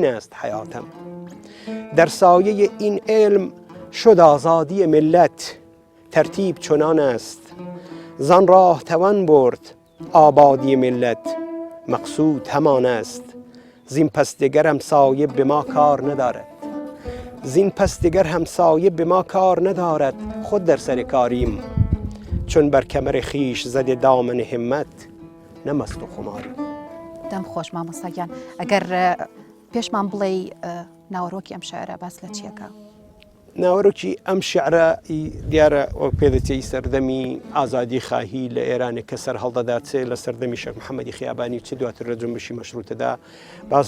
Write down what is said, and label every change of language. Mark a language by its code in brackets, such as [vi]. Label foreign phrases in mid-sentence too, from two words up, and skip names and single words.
[fa] است حیاتم در سایه این علم شد آزادی ملت ترتیب چنان است زان راه توان برد آبادی ملت مقصود همان است زین پس دیگر همسایه به ما کار ندارد زین پس دیگر همسایه به ما کار ندارد خود در سر کاریم چون بر کمر خیش زده دامن همت نمست و خماریم [ckb] دەم خۆش مامۆستاگیان ئەگەر پێشمان بڵێ ناوەڕۆکی ئەم شاعرە باس لە چیەکە؟ ناوەڕۆکی ئەم شیعرە دیارە وەک پێدەچێت سەردەمی ئازادی خاهی لە ئێرانێک کە سەر هەڵدەدا چێ لە سەردەمی شێخ محەممەدی خیابانی چ دواتر لە جنبشی مەشروتەدا باس